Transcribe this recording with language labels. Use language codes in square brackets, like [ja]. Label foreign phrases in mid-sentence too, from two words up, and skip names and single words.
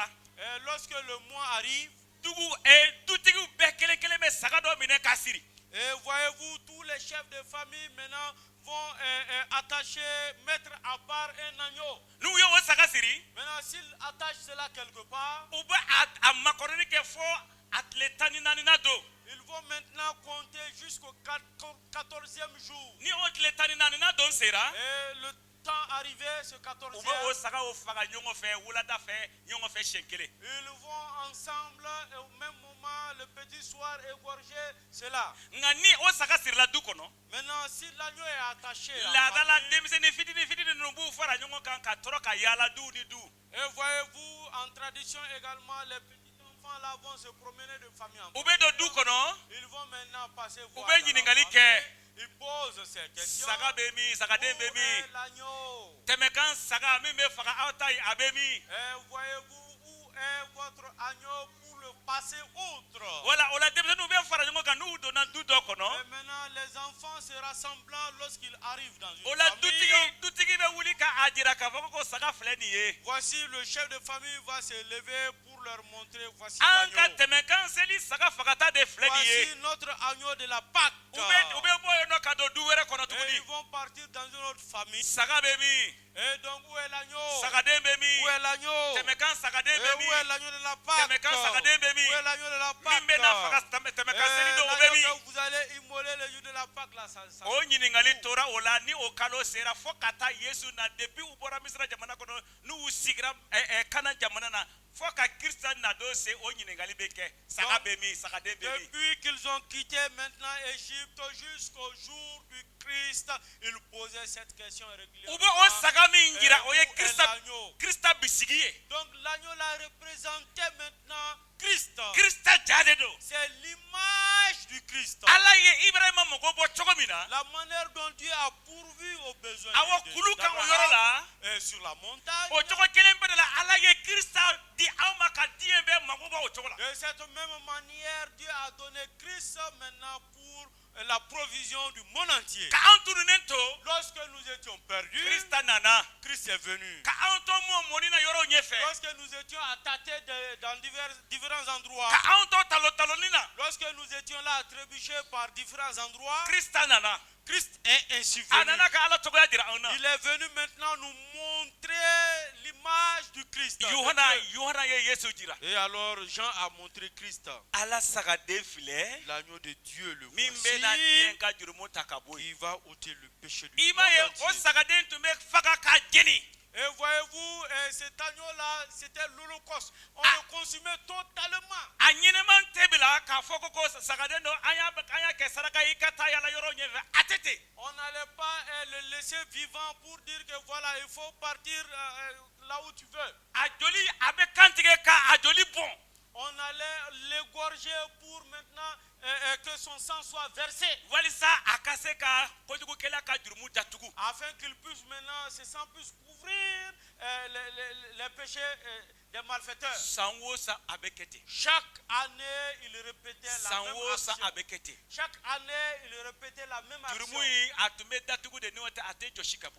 [fr] lorsque le mois arrive, [bm] dutigiw bɛɛ kelen kelen bɛ saga dɔ minɛ k'a siri. [fr] et voyez-vous, tous les chefs de famille maintenant vont attacher, mettre à part un agneau. [bm] N'u ye o saga siri [fr] Maintenant, s'ils attachent cela quelque part, [bm] u bɛ a makɔrɔni kɛ fɔ a tile 14nan don. [fr] ils vont maintenant compter jusqu'au 14e jour. [bm] Ni o tile 14nan don sera [fr] Et le temps arrivé, ce [bm] u bɛ o [fr] 14e, [bm] saga o faga ɲɔgɔn fɛ wulada fɛ ɲɔgɔn fɛ siɲɛ kelen. [fr] ils vont ensemble et au même moment, le petit soir, égorger cela. [bm] Nka ni o saga sirila du kɔnɔ [fr] Maintenant, si l'agneau est attaché, à [bm] laada la [fr] famille, [bm] denmisɛnnin fitini fitini ninnu b'u fara ɲɔgɔn kan ka tɔrɔ ka yaala du ni du. [fr] et voyez-vous, en tradition également, les petits enfants là vont se promener de famille en [bm] U bɛ don du [fr] famille. [bm] kɔnɔ [fr] Ils vont maintenant passer voir [bm] bɛ [fr] dans la [bm] ɲininkali [fr] famille. [bm] kɛ. [fr] Ils posent ces questions. [bm] Saga bɛ min sagaden [fr] Où [bm] bɛ [fr] est [bm] min [fr] l'agneau? [bm] tɛmɛkan saga min bɛ faga aw ta ye a bɛ min. [fr] Et voyez-vous, où est votre agneau pour le passer outre? [bm] Wala o la denmisɛnninw bɛ fara ɲɔgɔn kan n'u donna du dɔ [fr] Et [bm] kɔnɔ [fr] maintenant, les enfants se rassemblant lorsqu'ils arrivent dans [bm] o [fr] une [bm] la [fr] famille. [bm] dutigi bɛ wuli k'a jira k'a fɔ ko saga filɛ nin ye. [fr] Voici le chef de famille va se lever pour leur montrer, voici [bm] An ka [fr] l'agneau. [bm] tɛmɛ kan seli saga fagata de filɛ nin [fr] Voici [bm] ye. [fr] notre agneau de la Pâque. [bm] U bɛ bɔ yen nɔ ka don du wɛrɛ kɔnɔ [fr] Et ils [bm] tuguni. [fr] vont partir dans une autre famille. [bm] Saga bɛ min? [fr] Et donc, où est l'agneau? [bm] Sagaden bɛ min? [fr] Où est l'agneau? [bm] Tɛmɛkan sagaden [fr] Et [bm] bɛ [fr] où est [bm] min? [fr] l'agneau de la Pâque? [bm] Tɛmɛkan sagaden bɛ [fr] Où [bm] min? [fr] est l'agneau de la [bm] Min [fr] Pâque? [bm] bɛ n'a faga tɛmɛkan seli don o bɛ [fr] L'agneau [bm] min? [fr] que vous allez immoler le jour de la Pâque là, ça. [bm] O ɲininkali tora o la ni o kalo sera fo ka taa Yesu na depuis u bɔra Misira jamana kɔnɔ n'u sigira Kana jamana na fo ka Kirista na don se o ɲininkali bɛ kɛ saga bɛ min sagaden bɛ min. [fr] Depuis qu'ils ont quitté maintenant Égypte jusqu'au jour du Christ, ils posaient cette question régulièrement. [bm] U bɛ o saga min jira o ye [fr] Où est l'agneau? [bm] Kirista bisigi ye. [fr] Donc l'agneau là représentait maintenant Christ. [bm] Kirista ja de don. [fr] C'est l'image du Christ. [bm] Ala ye Ibrahima mago bɔ cogo min na. [fr] La manière dont Dieu a pourvu aux besoins [bm] Awɔ kulu kan o yɔrɔ la. [fr] et sur la montagne. [bm] O cogo kelen bɛ de la Ala ye Kirista di aw ma ka diɲɛ bɛɛ mago bɔ o cogo la. [fr] De cette même manière, Dieu a donné Christ maintenant pour la provision du monde entier. [bm] Ka an tununen to. [fr] Lorsque nous étions perdus, [bm] Kirista nana. [fr] Christ est venu. [bm] Ka an to mɔni na yɔrɔ ɲɛfɛ. [fr] Lorsque nous étions à tâter dans différents endroits, [bm] Ka an to taloni na. [fr] lorsque nous étions là à trébucher par différents endroits, [bm] Kirista nana. [fr] Christ est ainsi [bm] A [fr] venu. [bm] nana ka Ala cogoya jira anw na. [fr] Il est venu maintenant nous montrer l'image du Christ. [bm] Yohana ye Yesu jira. [fr] Et alors Jean a montré Christ, [bm] Ala sagaden filɛ. [fr] l'agneau de Dieu, le [bm] Min bɛ na [fr] voici, [bm] diɲɛ ka jurumu ta ka bɔ [fr] qui [bm] yen. [fr] va ôter le péché du [bm] I [fr] monde [bm] m'a ye o [fr] entier. [bm] sagaden tun bɛ faga ka jeni. [fr] Et voyez-vous, cet agneau-là, c'était l'Holocauste. On le consumait totalement. [bm] A ɲɛnɛman tɛ bila k'a fɔ ko sagaden don an y'a kɛ saraka ye i ka taa yala yɔrɔ ɲɛfɛ a tɛ ten. [fr] On n'allait pas le laisser vivant pour dire que voilà, il faut partir là où tu veux. [bm] A joli a bɛ kantigɛ ka a joli bɔn. [fr] On allait l'égorger pour maintenant que son sang soit versé. [bm] Walisa a ka se ka kojugukɛla ka jurumu datugu. [fr] Afin qu'il puisse maintenant, ce sang puisse couvrir les péchés des malfaiteurs. [bm] San o san a bɛ kɛ ten. [fr] Chaque année, il répétait la [bm] San [fr] même [bm] o san [fr] action. [bm] a bɛ kɛ ten. [fr] Chaque année, il répétait la même action. [bm] Jurumu in a tun bɛ datugu de n'o tɛ a tɛ jɔsi ka bɔ